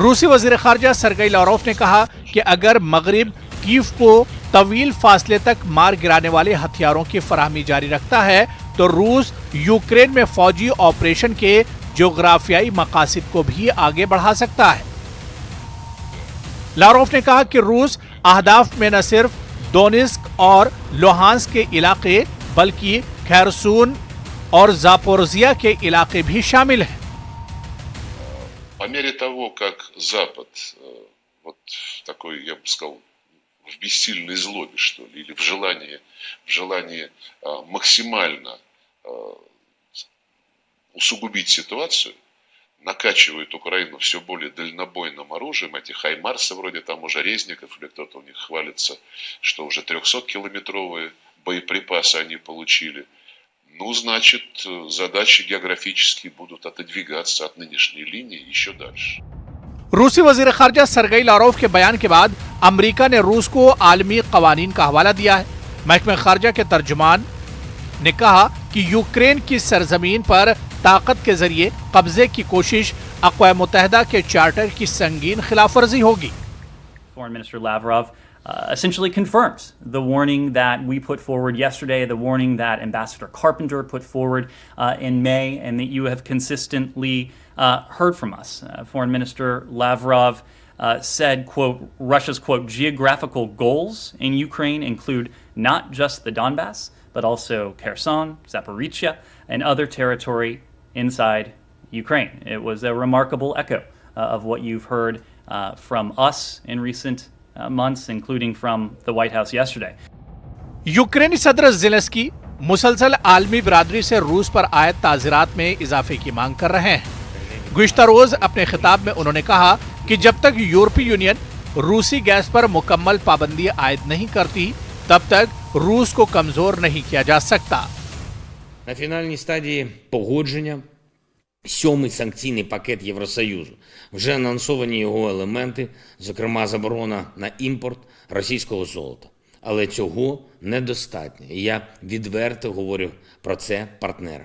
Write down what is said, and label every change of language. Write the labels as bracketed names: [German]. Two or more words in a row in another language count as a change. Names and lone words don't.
[Urdu] روسی وزیر خارجہ سرگئی لاروف نے کہا کہ اگر مغرب کیف کو طویل فاصلے تک مار گرانے والے ہتھیاروں کی فراہمی جاری رکھتا ہے، تو روس یوکرین میں فوجی آپریشن کے جغرافیائی مقاصد کو بھی آگے بڑھا سکتا ہے. لاروف نے کہا کہ روس اہداف میں نہ صرف ڈونیسک اور لوہانسک کے علاقے، بلکہ خیرسون اور زاپوریژیا کے علاقے بھی شامل ہیں. [Russian] По мере того, как Запад, вот такой, я бы сказал, в бессильной злобе, что ли, или в желании максимально усугубить ситуацию, накачивает Украину все более дальнобойным оружием, эти хаймарсы вроде там уже Резников, или кто-то у них хвалится, что уже 300-километровые боеприпасы они получили. Ну, значит, задачи географические будут отодвигаться от нынешней линии еще дальше. [Urdu] روسی وزیر خارجہ سرگئی لاروف کے بیان کے بعد امریکہ نے روس کو عالمی قوانین کا حوالہ دیا ہے. محکمہ خارجہ کے ترجمان نے کہا کہ یوکرین کی سرزمین پر طاقت کے ذریعے قبضے کی کوشش اقوام متحدہ کے چارٹر کی سنگین خلاف ورزی ہوگی. [English] Foreign Minister Lavrov essentially confirms the warning that we put forward yesterday, the warning that Ambassador Carpenter put forward in May, and that you have consistently heard from us. Foreign Minister Lavrov said, quote, Russia's, quote, geographical goals in Ukraine include not just the Donbass, but also Kherson, Zaporizhia, and other territory inside Ukraine. It was a remarkable echo of what you've heard from us in recent months, including from the White House yesterday. [Urdu] یوکرینی صدر زیلنسکی مسلسل عالمی برادری سے روس پر عائد تعزیرات میں اضافے کی مانگ کر رہے ہیں. گزشتہ روز اپنے خطاب میں انہوں نے کہا کہ جب تک یورپی یونین روسی گیس پر مکمل پابندی عائد نہیں کرتی، تب تک روس کو کمزور نہیں کیا جا سکتا. [Ukrainian] На фінальній стадії погодження 7-й санкційний пакет Євросоюзу. Вже анонсовані його елементи, зокрема заборона на імпорт російського золота. Але цього недостатньо. І я відверто говорю про це партнерам.